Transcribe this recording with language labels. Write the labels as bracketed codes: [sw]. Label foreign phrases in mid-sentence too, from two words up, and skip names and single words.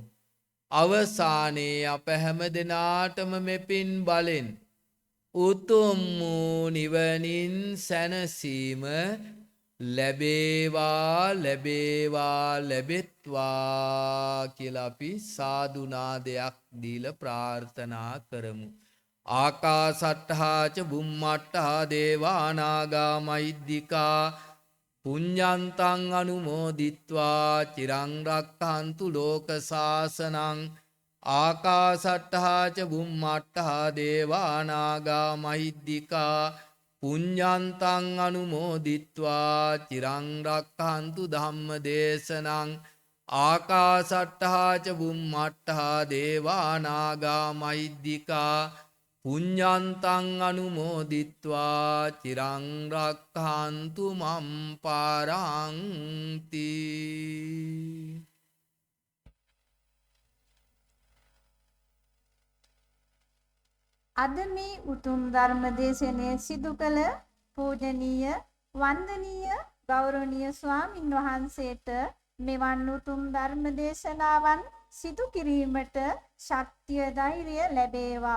[si] අවසානයේ අප හැම දෙනාටම මෙපින් බලෙන් උතුම් වූ නිවනින් සැනසීම ලැබේවා ලැබේවා ලැබෙත්වා කියලා අපි සාදු නාදයක් දීලා ප්‍රාර්ථනා කරමු. [pi] ආකාසට්ඨා ච බුම්මට්ඨා දේවානාගා මහිද්దికා පුඤ්ඤන්තං අනුමෝදිත්වා චිරං රක්ඛන්තු ලෝක සාසනං. ආකාසට්ඨා ච බුම්මට්ඨා දේවානාගා මහිද්దికා පුඤ්ඤන්තං අනුමෝදිත්වා චිරං රක්ඛන්තු ධම්ම දේශනං. ආකාසට්ඨා ච බුම්මට්ඨා දේවානාගා මහිද්దికා පුඤ්ඤන්තං අනුමෝදිත්වා චිරං රක්ඛන්තු මම් පරන්ති. [si] අද මේ උතුම් ධර්ම දේශනය සිදු කළ පූජනීය වන්දනීය ගෞරවනීය ස්වාමින් වහන්සේට මෙවන් උතුම් ධර්ම දේශනාවන් සිදු කිරීමට ශක්තිය ධෛර්යය ලැබේවා.